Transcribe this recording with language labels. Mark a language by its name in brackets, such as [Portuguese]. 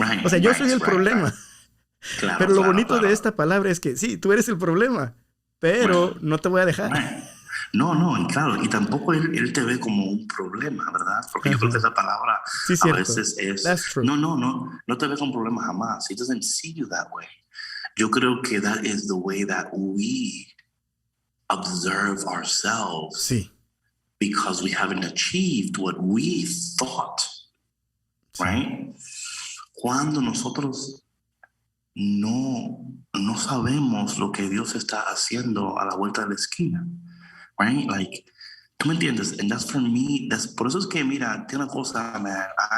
[Spanish] O sea, yo soy el problema. Claro, pero lo bonito de esta palabra es que sí, tú eres el problema, pero no te voy a dejar. No, y claro, y tampoco él te ve como un problema, ¿verdad? Porque yo creo que esa palabra sí, a veces es... No te ve como un problema jamás. [English] He doesn't see you that way. [Spanish] Yo creo que [English] that is the way that we observe ourselves, [Spanish] sí. [English] Because we haven't achieved what we thought, sí. Right? [Spanish] Cuando nosotros no sabemos lo que Dios está haciendo a la vuelta de la esquina, right? Like, ¿tú me entiendes? [English] And that's for me. [Spanish] Por eso es que, mira, tiene una cosa, man.